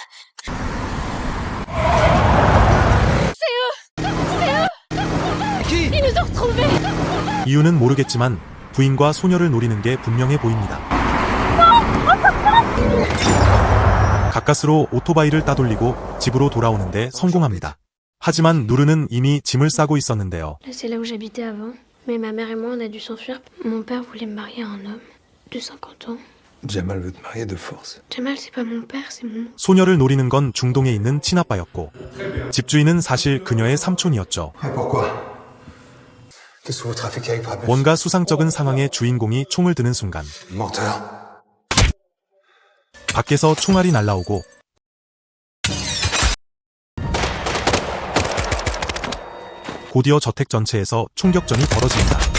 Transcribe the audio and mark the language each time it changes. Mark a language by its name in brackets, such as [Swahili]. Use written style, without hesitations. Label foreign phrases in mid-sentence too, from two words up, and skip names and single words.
[Korean] 이유는 모르겠지만 부인과 소녀를 노리는 게 분명해 보입니다. 가까스로 오토바이를 따돌리고 집으로 돌아오는데 성공합니다. 하지만 누르는 이미 짐을 싸고 있었는데요. [French] C'est là où j'habitais avant. Mais ma mère et moi, on a dû s'enfuir. Mon père voulait me marier à un homme de 50 ans. Jamal veut te marier de force. Jamal, c'est pas mon père, c'est mon... [Korean] 소녀를 노리는 건 중동에 있는 친아빠였고 집주인은 사실 그녀의 삼촌이었죠. 뭔가 수상쩍은 상황의 주인공이 총을 드는 순간 밖에서 총알이 날라오고 곧이어 저택 전체에서 총격전이 벌어집니다.